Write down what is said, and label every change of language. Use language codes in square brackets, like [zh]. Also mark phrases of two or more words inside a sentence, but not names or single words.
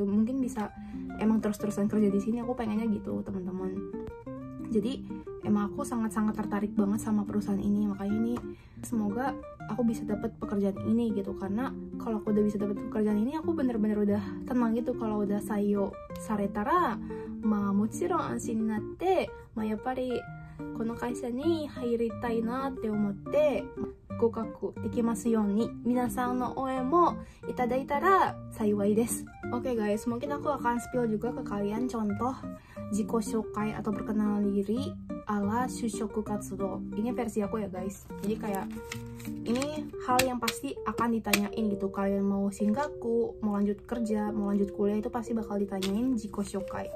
[id] Mungkin bisa emang terus-terusan kerja di sini. Aku pengennya gitu, teman-teman. Jadi emang aku sangat-sangat tertarik banget sama perusahaan ini. Makanya ini semoga aku bisa dapat pekerjaan ini gitu. Karena kalau aku udah bisa dapat pekerjaan ini, aku bener-bener udah tenang gitu. Kalau udah [ja] 採用されたら, もちろん安心になって、やっぱりこの会社に入りたいなって思って合格できますように皆さんの応援もいただいたら幸いです。 [id] Oke guys, mungkin aku akan spill juga ke kalian contoh [ja] 自己紹介 [id] atau perkenalan diri ala [ja] 就職活動. [id] Ini versi aku ya guys. Jadi kayak ini hal yang pasti akan ditanyain gitu. Kalian mau singgaku, mau lanjut kerja, mau lanjut kuliah, itu pasti bakal ditanyain [ja] 自己紹介.